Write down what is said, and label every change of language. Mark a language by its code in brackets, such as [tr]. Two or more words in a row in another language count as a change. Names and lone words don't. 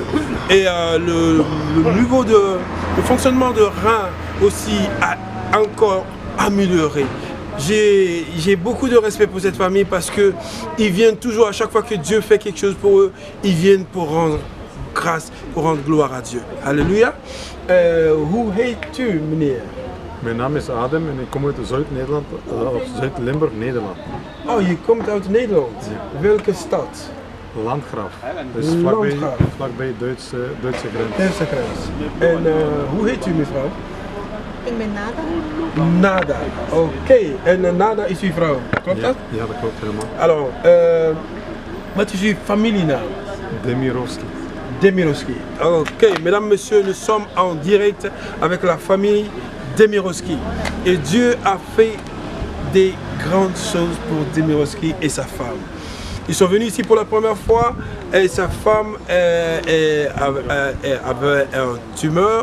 [fr] Et le niveau de fonctionnement de rein aussi a encore amélioré. J'ai beaucoup de respect pour cette famille parce qu'ils viennent toujours, à chaque fois que Dieu fait quelque chose pour eux, ils viennent pour rendre grâce, pour rendre gloire à Dieu. Alléluia. [nl] Hoe heet u, meneer? Mijn naam is Adem en ik kom uit Zuid-Nederland, Zuid-Limburg, Nederland. Oh, je komt uit Nederland? Ja. Welke stad? Landgraaf. Dus vlakbij Duitse grens. Duitse grens. En hoe heet u, mevrouw? Ik ben Nada. Nada, oké. En Nada is uw vrouw, klopt dat? Ja, dat klopt helemaal. Alors, wat is uw familienaam? Demirovski. Demirovski. [fr] Ok, mesdames, messieurs, nous sommes en direct avec la famille Demirovski. Et Dieu a fait des grandes choses pour Demirovski et sa femme. Ils sont venus ici pour la première fois et sa femme avait une tumeur.